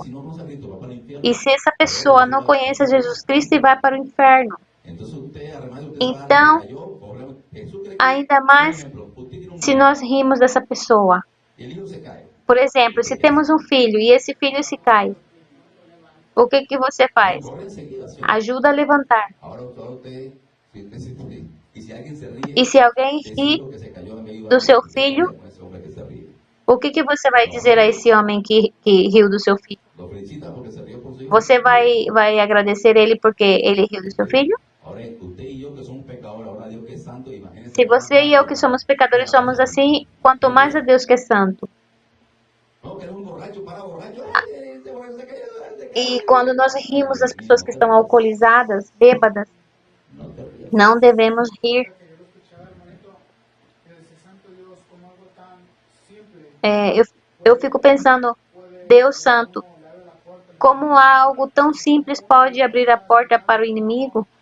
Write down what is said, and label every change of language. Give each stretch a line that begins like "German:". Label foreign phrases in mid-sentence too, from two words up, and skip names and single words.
Portuguese: E se essa pessoa não conhece Jesus Cristo e vai para o inferno, então, ainda mais se nós rimos dessa pessoa. Por exemplo, se temos um filho e esse filho se cai, o que você faz?
Spanish: corre enseguida, ¿sí o no?
Portuguese: Ajuda a levantar.
Spanish: Ahora usted, y si alguien se ríe
Portuguese: E se alguém
Spanish: de ese
Portuguese: ri
Spanish: hijo que se cayó, me ayuda
Portuguese: do seu a filho,
Spanish: pelear con ese hombre que se ríe.
Portuguese: o que você vai dizer a esse homem que riu do seu filho?
Spanish: Lo felicita porque se rió por su hijo.
Portuguese: Você vai agradecer ele porque ele riu do seu filho?
Spanish: Ahora, usted y yo que somos pecadores, ahora Dios que es santo, imagínense
Portuguese: Se
Spanish: la
Portuguese: você e eu que
Spanish: maravilla
Portuguese: somos
Spanish: que
Portuguese: pecadores
Spanish: la pasa
Portuguese: somos
Spanish: a Dios.
Portuguese: assim, quanto mais a Deus que é santo.
Spanish: No, que era un borracho, para borracho, ese borracho se cayó,
Portuguese: E quando nós rimos das pessoas que estão alcoolizadas, bêbadas,
Spanish: no te rías.
Portuguese: não devemos rir. Eu fico pensando, Deus Santo, como algo tão simples pode abrir a porta para o inimigo?